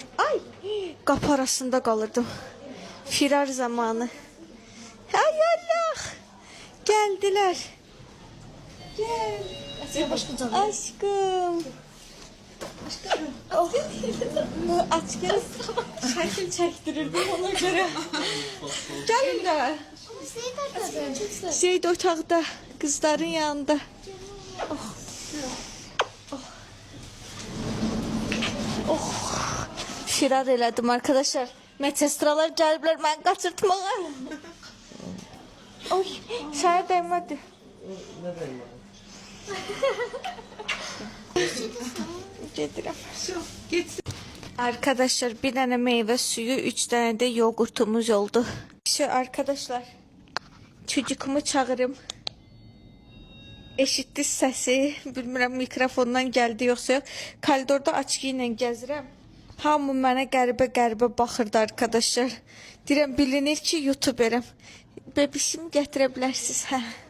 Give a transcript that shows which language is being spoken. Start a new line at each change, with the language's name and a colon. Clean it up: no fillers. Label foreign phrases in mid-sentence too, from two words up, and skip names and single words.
Azerbaijani: Ay, qapı arasında qalırdım. Firar zamanı. Ay Allah.
Turkish: Geldiler. Gel. Aşkım. Oh. Aşkım.
Azerbaijani: Şəkil çəkdirirdim ona görə. Gəlin də. Zeyd otaqda, qızların yanında. Oh. Oh. Firar elədim arkadaşlar. Medsestralar gəliblər mən qaçırtmağa. Oy, şaya dəymədi.
Turkish: Ne diyeyim?
Azerbaijani: Gedirəm.
Turkish: Arkadaşlar bir tane meyve suyu, 3 tane de yoğurtumuz oldu. Şu arkadaşlar, çocuğumu çağırım.
Azerbaijani: Eşitdi səsi, bilmirəm mikrofondan gəldi yoxsa yox. Koridorda açıq ilə gəzirəm. Hamı mənə qəribə baxırdı arkadaşlar. Deyirəm bilinir ki YouTuberəm. Bebişimi gətirə bilərsiniz, hə.